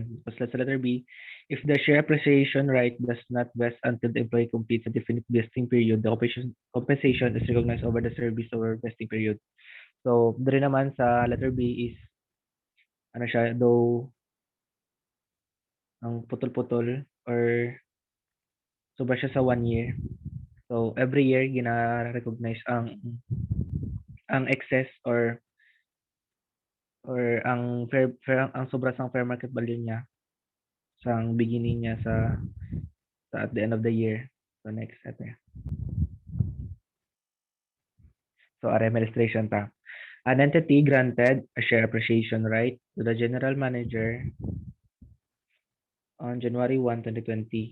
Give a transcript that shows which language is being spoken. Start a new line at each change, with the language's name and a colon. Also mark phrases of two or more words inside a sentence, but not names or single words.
Hiligaynon: Tapos sa
English: letter B, if the share appreciation right does not vest until the employee completes a definite vesting period, the compensation is recognized over the service over vesting period.
Hiligaynon: So, dere naman sa letter B is siya, though ang putol-putol or sobra siya sa 1 year.
English: So, every year
Hiligaynon: gina-recognize ang excess or ang ang sobra sang
English: fair market value
Hiligaynon: niya sang beginning niya sa
English: at the end of the year.
Hiligaynon: So, next ate. So, illustration ta.
English: An entity granted a share appreciation right to the general manager on January 1, 2020.